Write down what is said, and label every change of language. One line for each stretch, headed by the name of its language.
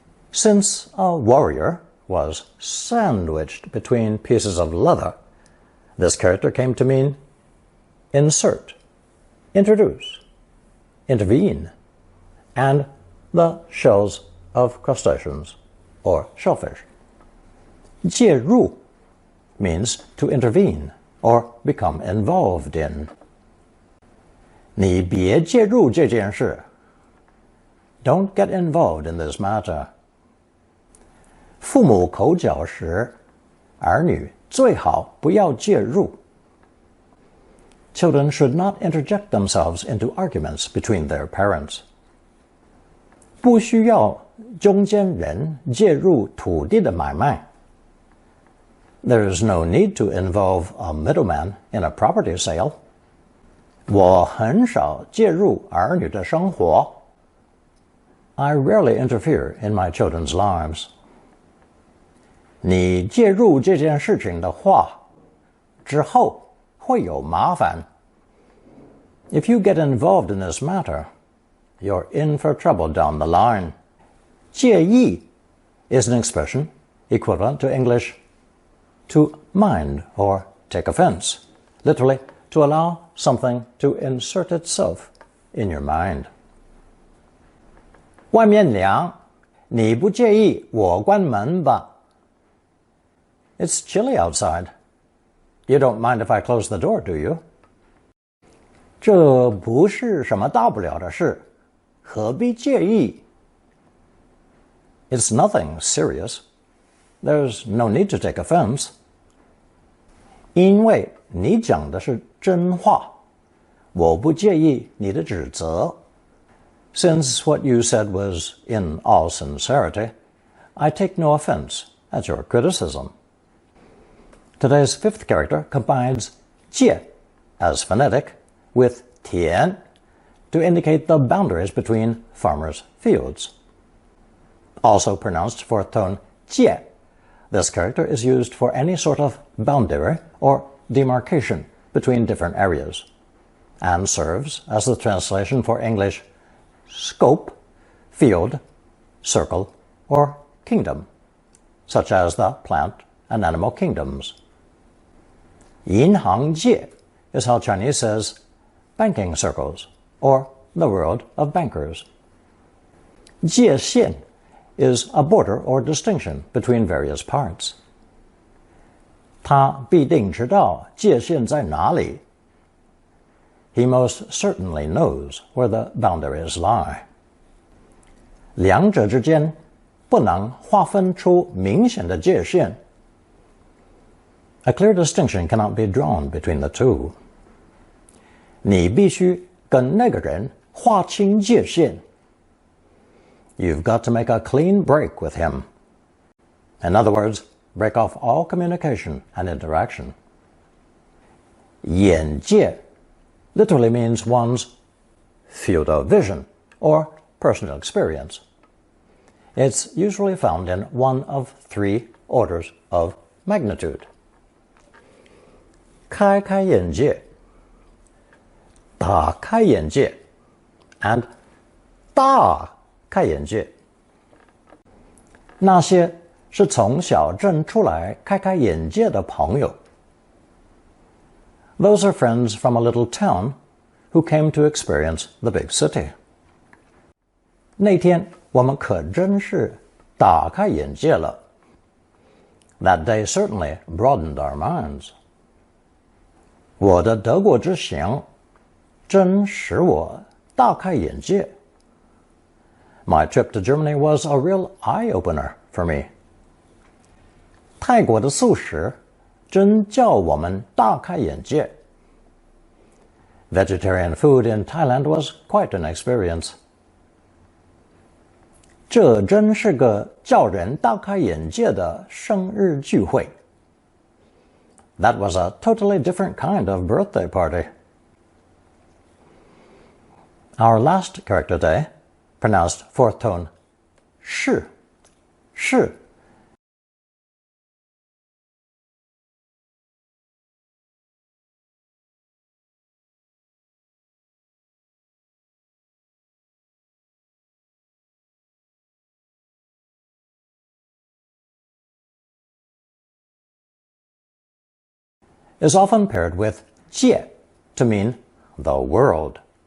English: Since a warrior was sandwiched between pieces of leather, this character came to mean insert, introduce, intervene, and the shells of crustaceans or shellfish. 介入 means to intervene or become involved in.
Chinese: 你别介入这件事.
English: Don't get involved in this matter.
Chinese: 父母口角时，儿女最好不要介入.
English: Children should not interject themselves into arguments between their parents.
Chinese: 不需要中间人介入土地的买卖.
English: There is no need to involve a middleman in a property sale.
Chinese: 我很少介入儿女的生活.
English: I rarely interfere in my children's lives.
Chinese: 你介入这件事情的话，之后会有麻烦.
English: If you get involved in this matter, you're in for trouble down the line. 介意 is an expression equivalent to English to mind or take offense, literally to allow something to insert itself in your mind.
Chinese: 外面凉，你不介意我关门吧?
English: It's chilly outside. You don't mind if I close the door, do you?
Chinese: 这不是什么大不了的事，何必介意?
English: It's nothing serious. There's no need to take offense.
Chinese: 因为你讲的是真话，我不介意你的指责.
English: Since what you said was in all sincerity, I take no offense at your criticism. Today's fifth character combines 介 as phonetic with 田 to indicate the boundaries between farmers' fields. Also pronounced fourth tone 界, this character is used for any sort of boundary or demarcation between different areas, and serves as the translation for English scope, field, circle, or kingdom, such as the plant and animal kingdoms. 银行界 is how Chinese says banking circles, or the world of bankers. 界限 is a border or distinction between various parts.
Chinese: 他必定知道界限在哪里.
English: He most certainly knows where the boundaries lie.
Chinese: 两者之间不能划分出明显的界限。
English: A clear distinction cannot be drawn between the two.
Chinese: 你必须跟那个人划清界限。
English: You've got to make a clean break with him. In other words, break off all communication and interaction. 眼界 literally means one's field of vision or personal experience. It's usually found in one of three orders of magnitude.
Chinese: 开开眼界 打开眼界 and 大开眼界。那些是从小镇出来开开眼界的朋友。
English: Those are friends from a little town who came to experience the big city.
Chinese: 那天我们可真是打开眼界了。
English: That day certainly broadened our minds.
Chinese: 我的德国之行真使我大开眼界。
English: My trip to Germany was a real eye-opener for me.
Chinese: 泰国的素食真叫我们大开眼界。
English: Vegetarian food in Thailand was quite an experience.
Chinese: 这真是个叫人大开眼界的生日聚会。
English: That was a totally different kind of birthday party. Our last character today, pronounced fourth tone 是 is often paired with 界 to mean the world.